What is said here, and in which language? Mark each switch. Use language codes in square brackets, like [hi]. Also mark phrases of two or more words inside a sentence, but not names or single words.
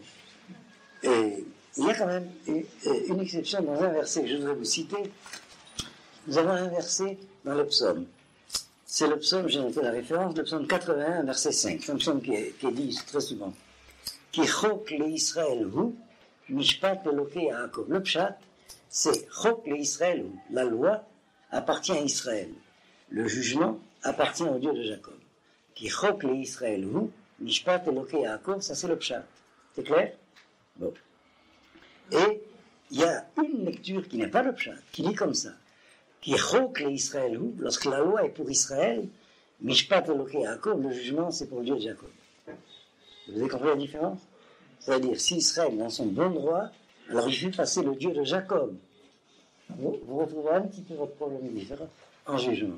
[fr] Et il y a quand même une exception dans un verset que je voudrais vous citer. Nous avons un verset dans le psaume. C'est le psaume, j'ai noté la référence, le psaume 81, verset 5. C'est un psaume qui est dit très souvent. [he] כי חק לישראל הוא, משפט אלהי יעקב. [fr] Le pshat, c'est [he] חק לישראל הוא. [fr] La loi appartient à Israël. Le jugement appartient au Dieu de Jacob. [he] כי חק לישראל הוא, משפט אלהי יעקב, [fr] ça c'est le pshat. C'est clair? Bon. Et il y a une lecture qui n'est pas le pshat, qui dit comme ça. [he] כי חק לישראל הוא, [fr] lorsque la loi est pour Israël, [he] משפט אלהי יעקב, [fr] le jugement c'est pour le Dieu de Jacob. Vous avez compris la différence? C'est-à-dire, si Israël est dans son bon droit, alors il fait passer le Dieu de Jacob vous retrouverez un petit peu votre problème différent en jugement.